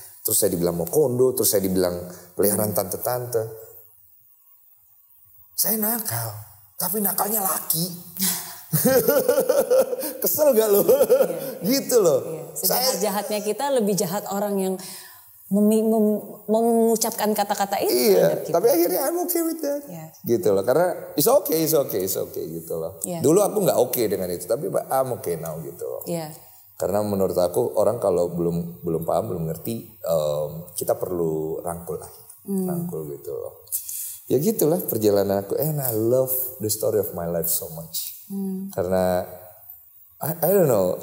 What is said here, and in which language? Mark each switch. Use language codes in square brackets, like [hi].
[id] Terus saya dibilang mau kondo, terus saya dibilang peliharaan tante-tante. Saya nakal, tapi nakalnya laki. Kesel gak lo? Gitu loh. Sejahat-jahatnya kita lebih jahat orang yang mengucapkan kata-kata itu. Iya, tapi akhirnya [en] I'm okay with that. [id] Gitu loh, karena [en] it's okay [id] gitu loh. Dulu aku gak okay dengan itu, tapi [en] I'm okay now [id] gitu loh. Karena menurut aku orang kalau belum paham, belum ngerti, kita perlu rangkul lah. Rangkul gitu loh. Ya gitulah perjalanan aku. [en] And I love the story of my life so much. [id] Karena [en] I don't know.